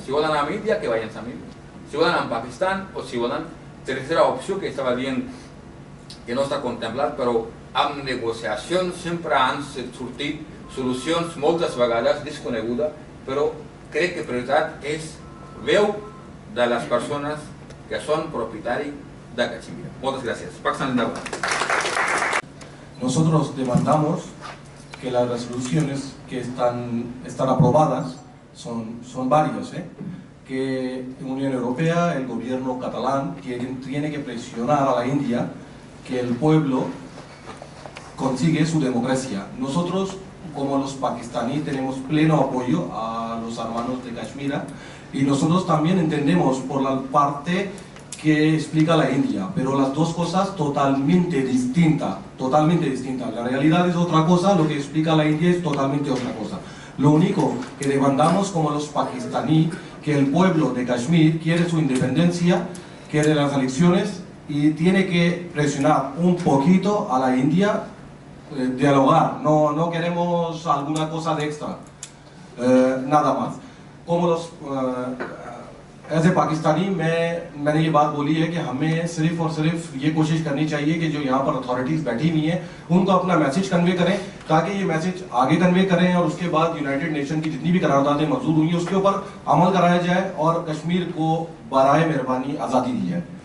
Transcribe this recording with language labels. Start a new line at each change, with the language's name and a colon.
Catalan: Si volen anar a Índia, que vagin a Índia. Si volen anar a Pakistan o si volen tercera opció que estava dient que no està contemplat, però amb negociacions sempre han sortit solucions moltes vegades desconegudes, però crec que prioritat és veu de les persones que són propietaris de Caixmira.
Spanish: Muchas gracias. Nosotros demandamos que las resoluciones que están aprobadas son varias, que la Unión Europea, el gobierno catalán, tiene que presionar a la India que el pueblo consigue su democracia. Nosotros, como los pakistaníes, tenemos pleno apoyo a los hermanos de Caixmira y nosotros también entendemos por la parte que explica la India, pero las dos cosas totalmente distintas, totalmente distintas. La realidad es otra cosa, lo que explica la India es totalmente otra cosa. Lo único que demandamos como los pakistaníes, que el pueblo de Kashmir quiere su independencia, quiere las elecciones y tiene que presionar un poquito a la India, dialogar, no queremos alguna cosa de extra, nada más. Como los
English: as a
Hindi: Pakistani मैंने ये बात बोली है कि हमें सिर्फ और सिर्फ ये कोशिश करनी चाहिए कि जो यहाँ पर अथॉरिटीज़ बैठी हुई हैं उनको अपना मैसेज कन्वे करें, ताकि ये मैसेज आगे कन्वे करें और उसके बाद यूनाइटेड नेशन की जितनी भी करारदादें मंजूर हुई हैं उसके ऊपर अमल कराया जाए और कश्मीर को बराए मेहरबानी आज़ादी दी जाए।